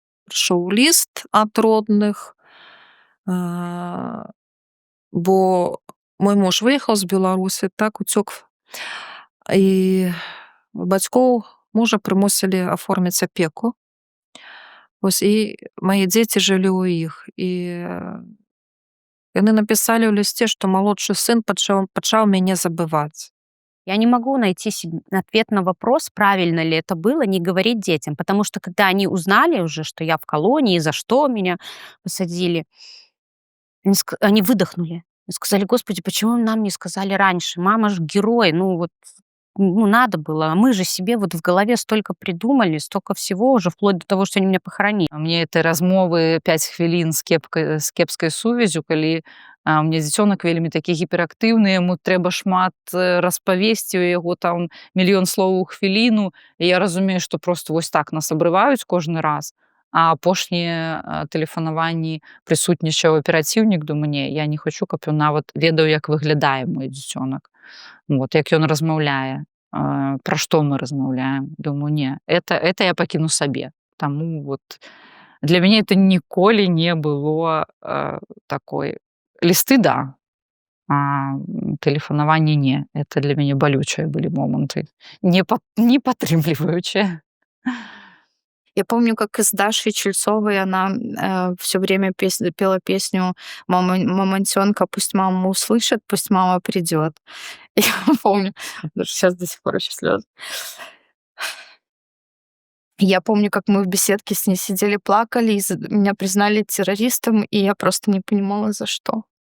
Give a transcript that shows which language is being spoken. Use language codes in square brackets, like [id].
[be] Прыйшоў ліст ад родных, бо мой муж выехаў з Беларусі, так, уцёк. І бацькоў мужа прымусілі аформіць апеку. Вось, і мае дзеці жылі ў іх. І яны напісалі ў лісце, што малодшы сын пачаў мяне забываць. [ru] Я не могу найти ответ на вопрос, правильно ли это было, не говорить детям, потому что когда они узнали уже, что я в колонии, за что меня посадили, они выдохнули. Сказали: Господи, почему нам не сказали раньше? Мама ж герой, надо было. А мы же себе в голове столько придумали, столько всего уже, вплоть до того, что они меня похоронили. [be] Мне этой размовы 5 хвілін з кепскай сувязю, калі у меня дзіцёнак вельмі такі гіперактыўны, яму трэба шмат распавесці, у яго там мільён словаў у хвіліну, і я разумею, што просто вось так нас абрываюць кожны раз. А апошнія тэлефанаванні прысутнічаў аперацыўнік да мяне. Я не хочу, каб ён нават ведаў, як выглядае мой дзіцёнак. Як ён размаўляе, пра што мы размаўляем. Думаю, не, это я пакіну сабе. Таму для мяне это ніколі не было такой. Лісты, да, а тэлефанаванне не. Это для мяне балючыя былі моманты, не падтрымліваючыя. [ru] Я помню, как из Даши Чельцовой она все время пела песню «Мамонтёнка, пусть мама услышит, пусть мама придет». Я помню, даже сейчас до сих пор еще слезы. Я помню, как мы в беседке с ней сидели, плакали, и меня признали террористом, и я просто не понимала, за что.